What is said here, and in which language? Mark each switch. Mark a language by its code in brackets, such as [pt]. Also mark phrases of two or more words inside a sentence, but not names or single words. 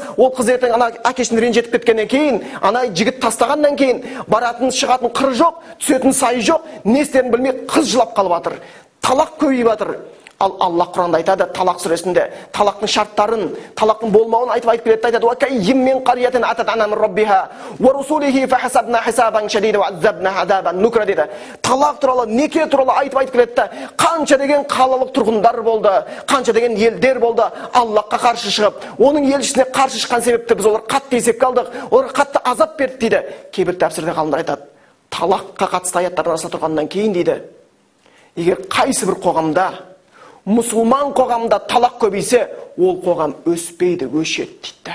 [kk] Ол қыз ертең ана әкесін ренжітіп кеткеннен кейін, ана жігіт тастағаннан кейін баратын шығатын қыры жоқ, түсетін сайы жоқ, не істерін білмей қыз жылап қалып жатыр. Талақ көбейіп жатыр. Ал Алла Құранда айтады, Талақ сүресінде талақтың шарттарын, талақтың болмауын айтып келеді, айтады: [ar] "وكأين من قرية عتت عن أمر ربها ورسله فحاسبناها حسابا شديدا وعذبناها عذابا نكرا" [kk] дейді. Талақ туралы, неке туралы айтып келеді. Қанша деген қалалық тұрғындар болды, қанша деген елдер болды Аллахқа қарсы шығып, оның елшісіне қарсы шыққан себепті біз олар қатты есепке алдық, олар қатты азап берді дейді. Кейбір тәпсірде ғалымдар айтады, талаққа қатысты аяттар арасында тұрғаннан кейін дейді, егер қайсы бір қоғамда, мұсылман қоғамда талақ көбейсе, ол қоғам өспейді, өшеді дейді.